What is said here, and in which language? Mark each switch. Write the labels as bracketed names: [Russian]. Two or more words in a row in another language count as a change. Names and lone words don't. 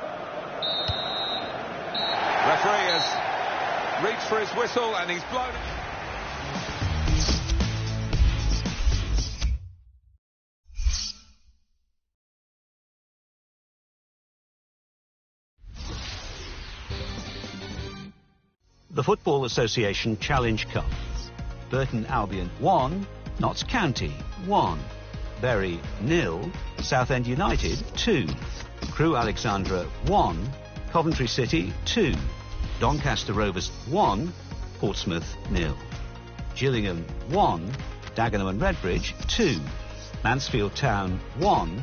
[English] Referee has reached for his whistle and he's blown. The Football Association Challenge Cup. Burton Albion 1, Notts County 1, Bury 0, Southend United 2, Crewe Alexandra 1, Coventry City 2, Doncaster Rovers 1, Portsmouth 0, Gillingham 1, Dagenham and Redbridge 2, Mansfield Town 1,